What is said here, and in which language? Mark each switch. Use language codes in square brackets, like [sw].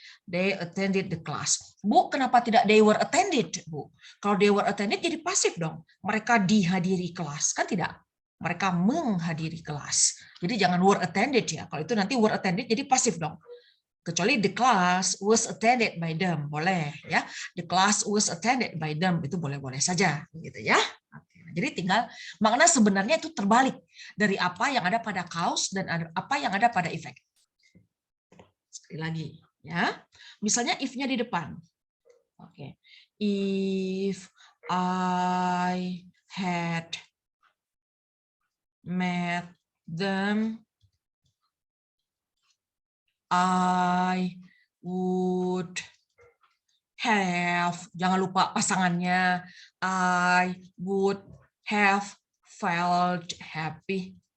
[en] They attended the class. [id] Bu, kenapa tidak [en] they were attended, Bu? [id] Kalau [en] they were attended [id] jadi pasif dong. Mereka dihadiri kelas, kan tidak? Mereka menghadiri kelas. Jadi jangan were attended ya. Kalau itu nanti were attended jadi pasif dong. Kecuali [en] the class was attended by them, [id] boleh ya. [en] The class was attended by them, [id] itu boleh-boleh saja, gitu ya. Jadi tinggal makna sebenarnya itu terbalik dari apa yang ada pada cause dan apa yang ada pada effect. Sekali lagi ya. Misalnya if-nya di depan. Oke. [en] If I had met them, I would have, [id] jangan lupa pasangannya, [en] I would have felt happy.